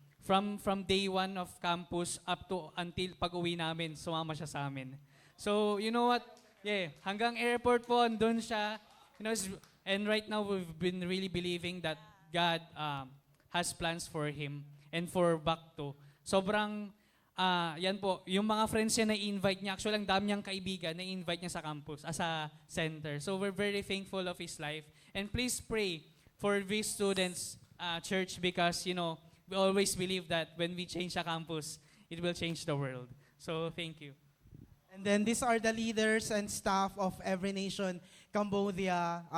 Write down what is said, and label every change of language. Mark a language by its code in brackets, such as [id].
[en] From day 1 of campus up to until [tl] pag-uwi namin, sumama siya sa amin. [en] So, you know what? Yeah, [tl] hanggang airport po, andun siya. [en] And right now, we've been really believing that God has plans for him and for Bakto. [tl] Sobrang, yan po, yung mga friends niya na-invite niya, actually ang dami niyang kaibigan na-invite niya sa campus, sa center. [en] So we're very thankful of his life. And please pray for these students, church, because, we always believe that when we change a campus, it will change the world. So thank you. And then these are the leaders and staff of Every Nation Cambodia.